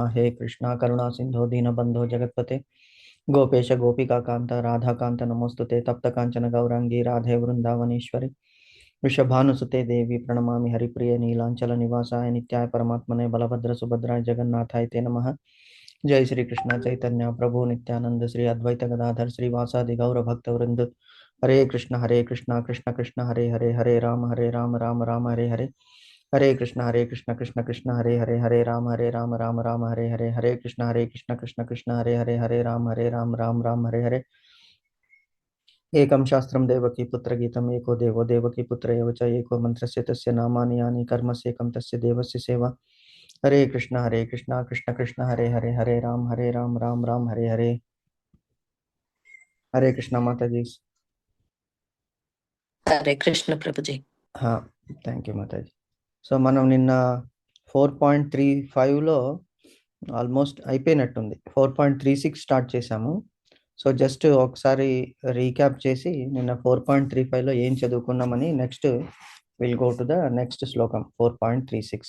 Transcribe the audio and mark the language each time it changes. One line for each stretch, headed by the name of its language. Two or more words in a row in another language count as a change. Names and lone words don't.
Sanskrit: हे कृष्णा करुणा सिंधो दीनबंधो जगत्पते गोपेश गोपिका कांत राधा कांत नमोस्तुते तप्त कांचन गौरांगी राधे वृंदावनेश्वरी वृषभानुसुते देवी प्रणमामि हरिप्रिय नीलांचल निवासाय नित्याय परमात्मने बलभद्र सुभद्राय जगन्नाथाय ते नमः। जय श्री कृष्ण चैतन्य प्रभु नित्यानंद श्री अद्वैत गदाधर श्रीवासादि गौर भक्त वृंद हरे कृष्ण कृष्ण कृष्ण हरे हरे हरे राम राम राम हरे हरे हरे कृष्ण कृष्ण कृष्ण हरे राम राम राम हरे कृष्ण कृष्ण हरे राम राम हरे एकं शास्त्रं देवकी पुत्रगीतम् एको देवो देवकी पुत्र एव च एको मन्त्रस्य तस्य नामानि यानि कर्मस्येकं तस्य देवस्य सेवा। हरे कृष्ण कृष्ण कृष्ण हरे राम राम राम हरे हरे।
Hindi: हरे कृष्ण माता जी।
Telugu: హరే కృష్ణ ప్రభుజీ.
English: Thank you మాతాజీ.
Telugu: సో మనం నిన్న 4.35లో ఆల్మోస్ట్ అయిపోయినట్టుంది. 4.36 స్టార్ట్ చేశాము. సో జస్ట్ ఒకసారి రీక్యాప్ చేసి నిన్న 4.35లో ఏం చదువుకున్నామని
English: next will go to the next
Telugu: శ్లోకం 4.36.